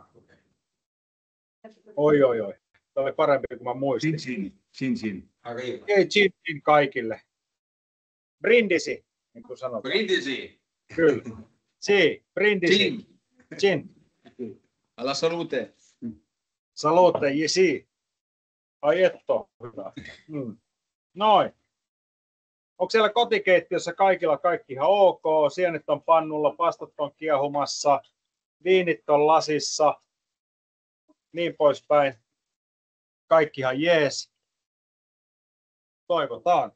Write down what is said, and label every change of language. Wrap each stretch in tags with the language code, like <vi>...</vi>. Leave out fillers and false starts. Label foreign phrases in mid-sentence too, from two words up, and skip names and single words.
<fi>Oi. Tämä oli parempi kuin mä muistin.</fi> <it>Chin.</it> <fi>Ei chin kaikille. Brindisi, niin kuin sanotaan. Brindisi. Kyllä.</fi> <it>Si, brindisi. Chin. Alla salute. Salute, jesi. Ai etto,</it> <fi>hyvä. Noin. Onko siellä kotikeittiössä kaikilla kaikki ihan ok? Sienet on pannulla, pastat on kiehumassa, viinit on lasissa, niin poispäin. Kaikki ihan jees. Toivotaan.</fi>